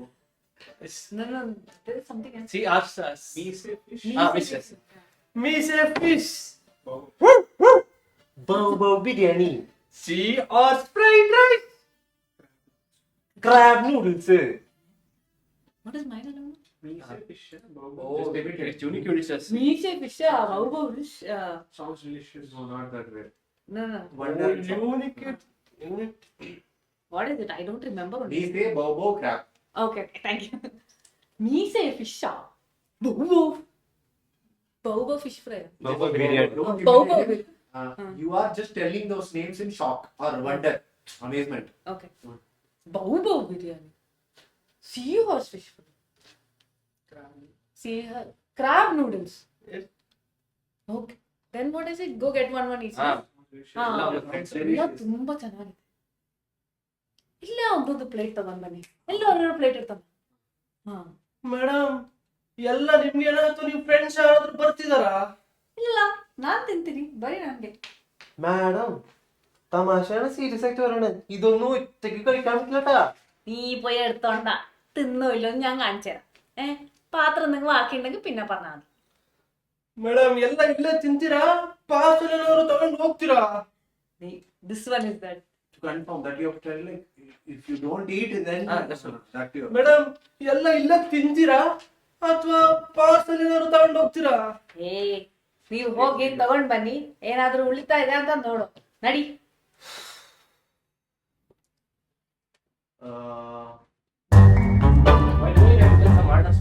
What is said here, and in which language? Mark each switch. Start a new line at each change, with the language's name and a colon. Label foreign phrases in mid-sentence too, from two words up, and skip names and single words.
English: No, there is something else. sea horse Meese fish. fish.
Kannada: ಮೀಸೆ ಫಿಶ್,
Malayalam: ബൗ ബൗ ബിരിയാണി,
English: sea horse fried rice, crab noodles. What is my dialogue? Meese fish. Oh, it's unique delicious. Meese fish, wow fish. Sounds delicious. No, not that way. No. Wonder. Unique. What is it? I don't remember. Meese bobo crab. Okay, thank you. Meese fish. Bobo fish fry.
Malayalam: ബൗ ബിരിയാണി.
English: Don't Bobo. imitate it. You are just telling those names in shock or wonder, amazement. Okay. Bobo biryani. Seahorse fish fry. Crab noodles. Yes. Okay. Then what is it? Go get one each.
Kannada: ಎಲ್ಲ ತುಂಬಾ ಚೆನ್ನಾಗಿದೆ. ಇಲ್ಲೇ ಒಬ್ಬೊಂದು ಪ್ಲೇಟ್ ತಗೊಂಡ್ ಬನ್ನಿ. ಎಲ್ಲ ಒಂದೊಂದು ಪ್ಲೇಟ್ ಇರ್ತಾವ. ಮೇಡಮ್ ಎಲ್ಲ ನಿಮ್ಗೆ ಏನಾಯ್ತು? ನಿಮ್ ಫ್ರೆಂಡ್ಸ್ ಯಾರಾದ್ರೂ ಬರ್ತಿದಾರಾ? ಇಲ್ಲ, ನಾನ್ ತಿಂತೀನಿ, ಬರೀ ನನ್ಗೆ.
Malayalam: മാഡം തമാശയാണ്, സീരിയസ് ആയിട്ട് പറയണേ. ഇതൊന്നും ഒറ്റയ്ക്ക് കഴിക്കാൻ പറ്റില്ലട്ടാ. നീ പോയി എടുത്തോണ്ട. തിന്നോ ഇല്ലെന്ന് ഞാൻ കാണിച്ചു തരാം. പാത്രം എന്തെങ്കിലും ബാക്കിയുണ്ടെങ്കിൽ പിന്നെ പറഞ്ഞാൽ മതി.
Kannada: ಮೇಡಮ್ ಎಲ್ಲ ಇಲ್ಲೇ ತಿಂತೀರಾ? ಪಾರ್ಸಲ್ ಏನಾದ್ರು ತಗೊಂಡು ಹೋಗ್ತೀರಾ?
English: This one is that. To confirm that you have to tell, like, if you don't eat, then that's all. that you.
Kannada: ಮೇಡಮ್ ಎಲ್ಲ ಇಲ್ಲೇ ತಿಂತೀರಾ ಅಥವಾ ಪಾರ್ಸಲ್ ಏನಾದ್ರು ತಗೊಂಡು ಹೋಗ್ತೀರಾ? ನೀವು ಹೋಗಿ ತಗೊಂಡ್ ಬನ್ನಿ, ಏನಾದ್ರೂ ಉಳಿತಾ ಇದೆ ಅಂತ ನೋಡು. ನಡಿ. ಕೆಲಸ